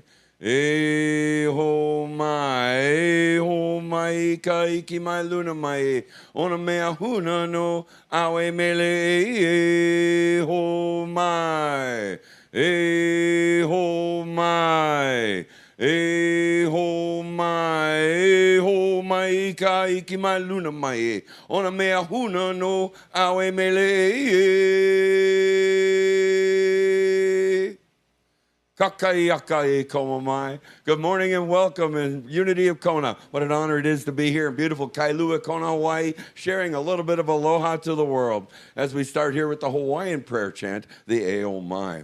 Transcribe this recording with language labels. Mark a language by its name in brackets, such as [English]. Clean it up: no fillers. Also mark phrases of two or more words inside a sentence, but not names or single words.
[Hawaiian] E ho mai ka iki mai luna mai ona mea huna no awe mele e ho mai e ho mai e ho mai ka iki mai luna mai ona mea huna no awe mele [English] Good morning and welcome in Unity of Kona. What an honor it is to be here in beautiful Kailua, Kona, Hawaii, sharing a little bit of aloha to the world as we start here with the Hawaiian prayer chant, the E O Mai.